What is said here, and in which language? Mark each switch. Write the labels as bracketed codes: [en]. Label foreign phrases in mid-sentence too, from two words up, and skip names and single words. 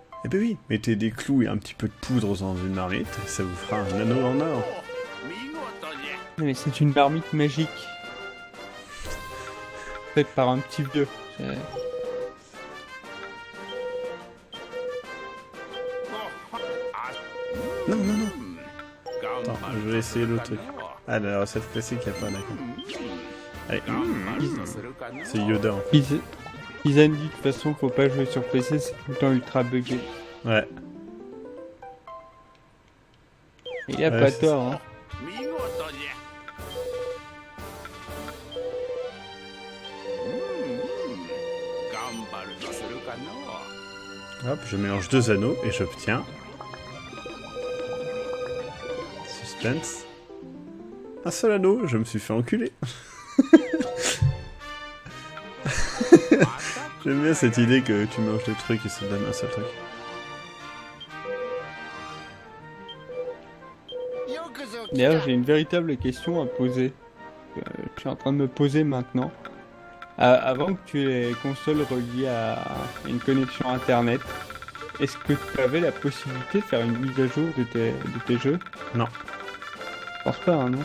[fr] ben oui, mettez des clous et un petit peu de poudre dans une marmite, et ça vous fera un anneau en or. [ja] 見事じゃ [fr] Mais c'est une marmite magique. Faite par un petit vieux. Non, non, non. [ja] 頑 [fr] Attends, [ja] 張 [fr] je vais essayer l'autre truc. [ja] るかの [fr] Ah, la recette classique, y a pas, d'accord. Allez, [ja] 頑張るとするかの [fr] c'est Yoda. En fait. Izan dit de toute façon faut pas jouer sur PC, c'est tout le temps ultra buggé. Ouais. Et il a Ouais, pas c'est tort, hein. [ja] 見事じゃ頑張るとするかの [fr] Hop, je mélange 2 anneaux et j'obtiens... Suspense. Un seul anneau, je me suis fait enculer. J'aime bien cette idée que tu mélanges des trucs et ça te donne un seul truc. [ja] よくぞ来 [fr] D'ailleurs [ja] た [fr] j'ai une véritable question à poser. Je suis en train de me poser maintenant. Avant que tu aies les consoles reliées à une connexion internet, est-ce que tu avais la possibilité de faire une mise à jour de tes jeux? Non. Je pense pas, hein, non?